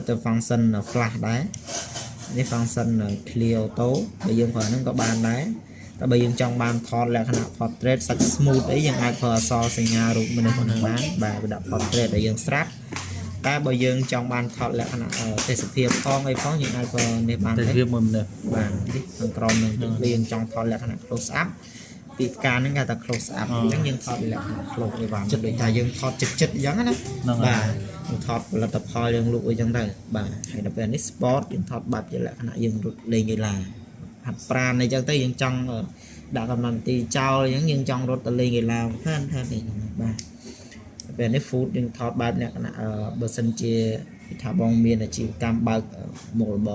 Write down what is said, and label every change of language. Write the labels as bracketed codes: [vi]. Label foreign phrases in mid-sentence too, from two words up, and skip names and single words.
[km] ទៅ [en] function flash [km] ដែរនេះ [en] function clear auto [km] បើយើងប្រើហ្នឹងក៏បានដែរតែបើយើងចង់បានថតលក្ខណៈ portrait សាច់ smooth អីយើងអាចប្រើអក្សរសញ្ញារូបមនុស្សហ្នឹងបានបាទវាដាក់ portrait ឲ្យយើងស្រាប់តែបើយើងចង់បានថតលក្ខណៈទេសភាពផងអីផងយើងអាចប្រើនេះបានទេសភាពមួយមនុស្សបាទនេះខាងក្រោមហ្នឹងយើងចង់ថតលក្ខ ណៈ [en] close up [km] ពីផ្កាហ្នឹងគេថា [en] close up [km] អញ្ចឹងយើងថតលក្ខណៈ close អីបានដូចថាយើងថតចិត្តអញ្ចឹងណាបាទយើងថតផលិតផលយើងលក់អីចឹងទៅបាទហើយដល់ពេលនេះ sport យើងថតបែបជាលក្ខណៈយើងរត់លេងកីឡាហាត់ប្រាណ អីចឹងទៅយើងចង់ដាក់កំណត់ទីចោលអញ្ចឹងយើងចង់រត់ទៅលេងកីឡាថានេះបាទពេលនេះ food យើងថតបែបលក្ខណៈបើសិនជាថាបងមានអាជីវកម្មបើកមុខរបរ